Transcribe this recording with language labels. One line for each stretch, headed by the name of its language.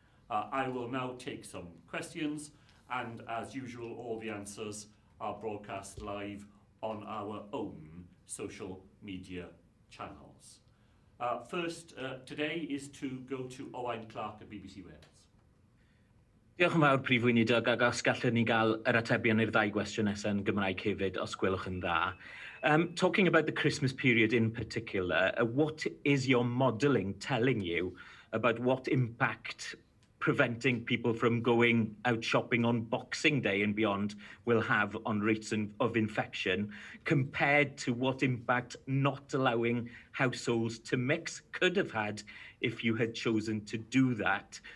English: I will now take some questions, and as usual, all the answers are broadcast live on our own social media channels. First today is to go to Owain Clark at BBC Wales.
Welsh: Diolch yn fawr, Prif Weinidog, ac os gallwn ni gael yr atebion i'r ddau gwestiwn nesaf yn Gymraeg hefyd, os gwelwch yn dda.
English: Talking about the Christmas period in particular, what is your modelling telling you about what impact preventing people from going out shopping on Boxing Day and beyond will have on rates of infection, compared to what impact not allowing households to mix could have had if you had chosen to do that?